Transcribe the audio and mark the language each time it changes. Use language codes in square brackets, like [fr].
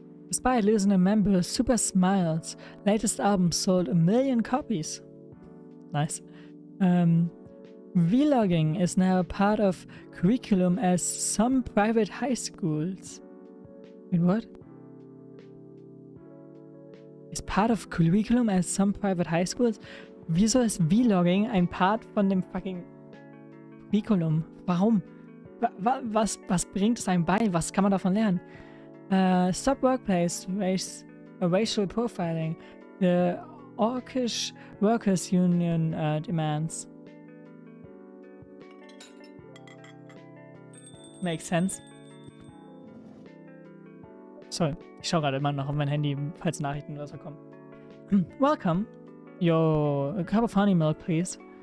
[en] Despite losing a member, Super Smiles' latest album sold 1 million copies. Nice. Vlogging is now a part of curriculum as some private high schools. Wait, what? Is part of curriculum as some private high schools? [de] Wieso ist Vlogging ein Part von dem fucking Curriculum? Warum? Was bringt es einem bei? Was kann man davon lernen? [en] Stop workplace racial profiling. The Orcish Workers Union demands. Makes sense. [de] Sorry, ich schaue gerade immer noch auf mein Handy, falls Nachrichten oder so kommen. [en] Welcome. Yo, a cup of honey milk, please.